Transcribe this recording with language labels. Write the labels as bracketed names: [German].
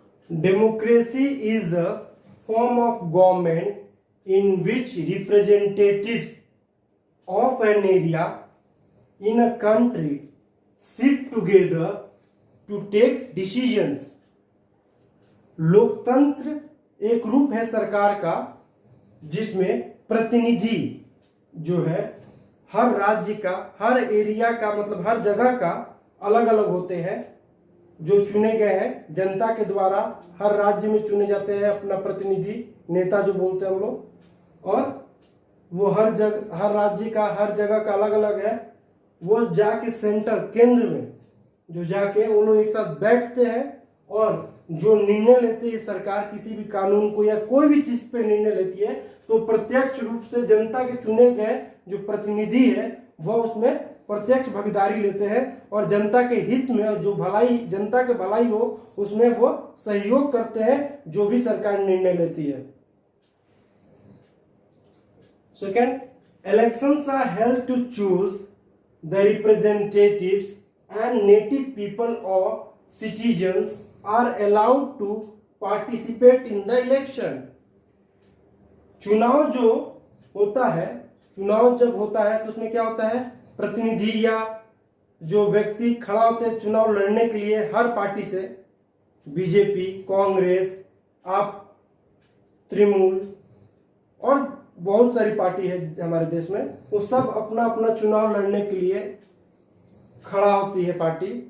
[English] Democracy is a form of government in which representatives of an area in a country sit together to take decisions. [Hindi] लोकतंत्र एक रूप है सरकार का जिसमें प्रतिनिधि जो है हर राज्य का, हर एरिया का, मतलब हर जगह का अलग अलग होते हैं, जो चुने गए हैं जनता के द्वारा। हर राज्य में चुने जाते हैं अपना प्रतिनिधि, नेता जो बोलते हैं हम लोग, और वो हर राज्य का, हर जगह का अलग अलग है। वो जाके सेंटर, केंद्र में जो जाके वो लोग एक साथ बैठते हैं और जो निर्णय लेते हैं सरकार किसी भी कानून को या कोई भी चीज पे निर्णय लेती है, तो प्रत्यक्ष रूप से जनता के चुने गए जो प्रतिनिधि है वह उसमें प्रत्यक्ष भागीदारी लेते हैं और जनता के हित में जो भलाई, जनता के भलाई हो उसमें वो सहयोग करते हैं जो भी सरकार निर्णय लेती है। [English] Second, elections are held to choose the representatives and native people or citizens are allowed to participate in the election. [Hindi] चुनाव जो होता है, चुनाव जब होता है तो उसमें क्या होता है, प्रतिनिधि या जो व्यक्ति खड़ा होते हैं चुनाव लड़ने के लिए हर पार्टी से, बीजेपी, कांग्रेस, आप, तृणमूल और बहुत सारी पार्टी है हमारे देश में, वो सब अपना अपना चुनाव लड़ने के लिए खड़ा होती है पार्टी।